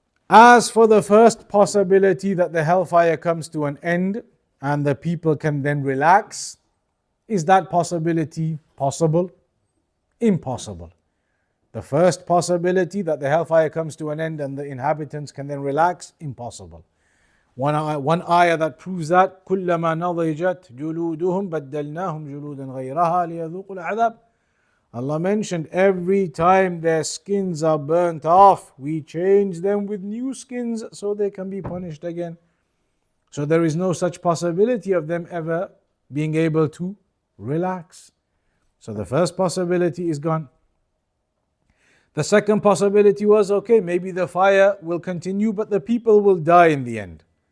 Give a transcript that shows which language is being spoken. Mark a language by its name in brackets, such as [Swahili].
[English] As for the first possibility, that the hellfire comes to an end and the people can then relax, is that possibility possible? Impossible. The first possibility, that the hellfire comes to an end and the inhabitants can then relax, impossible. One ayah that proves that, [Arabic] كُلَّمَا نَضِجَتْ جُلُودُهُمْ بَدَّلْنَاهُمْ جُلُودًا غَيْرَهَا لِيَذُوقُوا الْعَذَابَ. [English] Allah mentioned every time their skins are burnt off, we change them with new skins so they can be punished again. So there is no such possibility of them ever being able to relax. So the first possibility is gone. The second possibility was, okay, maybe the fire will continue but the people will die in the end.